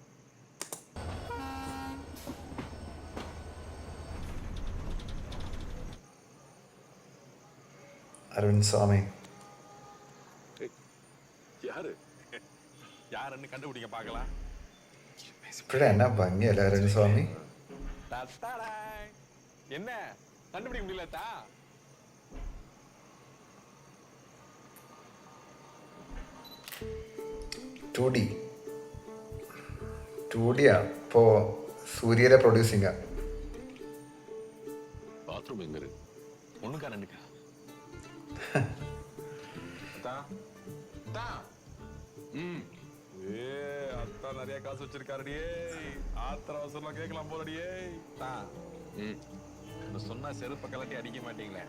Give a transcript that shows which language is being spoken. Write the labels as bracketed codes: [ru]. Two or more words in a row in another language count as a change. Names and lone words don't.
[ml] അരവിന്ദ് സ്വാമി ഇപ്പോഴേ എന്നാ ഭംഗിയല്ലേ അരവിന്ദ് സ്വാമി. [ta] என்ன கண்டுபிடிக்க முடியலதா? [ml] 2D ആണ്. ഇപ്പോൾ സൂര്യയിലെ പ്രൊഡ്യൂസിംഗ്. [ta] பாத்ரூம் எங்க இருக்கு? ஒண்ணுக்கா ரெண்டுக்கா? தா தா ஏ அத்தா நிறைய காசு வச்சிருக்காருடி. ஆத்திர அவசரமா கேட்கலாம் போலடி. தா சொன்னா செருப்ப கலட்டி அடிக்க மாட்டீங்களே.